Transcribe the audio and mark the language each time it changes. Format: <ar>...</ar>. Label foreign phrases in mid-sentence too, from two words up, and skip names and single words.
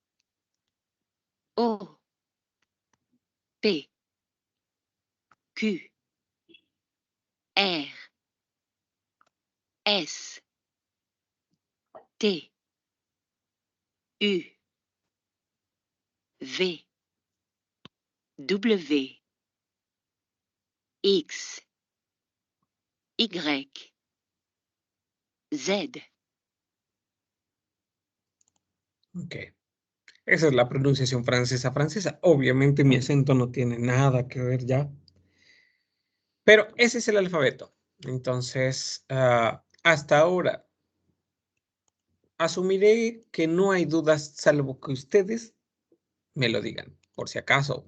<es>O, P, Q, R, S, T, U, V, W, X, Y, Z. Ok. Esa es la pronunciación francesa. Obviamente mi acento no tiene nada que ver ya. Pero ese es el alfabeto. Entonces, hasta ahora, asumiré que no hay dudas salvo que ustedes me lo digan, por si acaso.</es>